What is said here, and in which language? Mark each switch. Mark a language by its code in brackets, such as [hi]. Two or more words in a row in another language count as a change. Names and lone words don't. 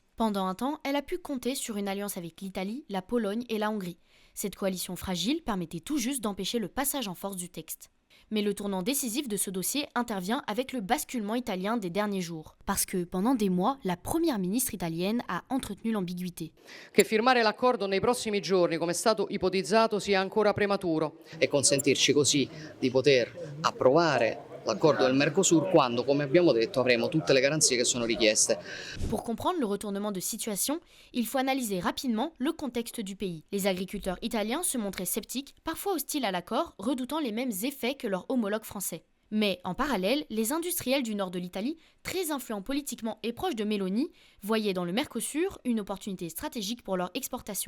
[fr] Pendant un temps, elle a pu compter sur une alliance avec l'Italie, la Pologne et la Hongrie. Cette coalition fragile permettait tout juste d'empêcher le passage en force du texte. Mais le tournant décisif de ce dossier intervient avec le basculement italien des derniers jours. Parce que pendant des mois, la première ministre italienne a entretenu l'ambiguïté. [it] Che firmare l'accordo nei prossimi giorni, come è stato ipotizzato, sia ancora prematuro. E consentirci così di poter approvare l'accordo del Mercosur quando, come abbiamo detto, avremo tutte le garanzie che sono richieste. [fr] Pour comprendre le retournement de situation, il faut analyser rapidement le contexte du pays. Les agriculteurs italiens se montraient sceptiques, parfois hostiles à l'accord, redoutant les mêmes effets que leurs homologues français. Mais en parallèle, les industriels du nord de l'Italie, très influents politiquement et proches de Meloni, voyaient dans le Mercosur une opportunité stratégique pour leur exportation.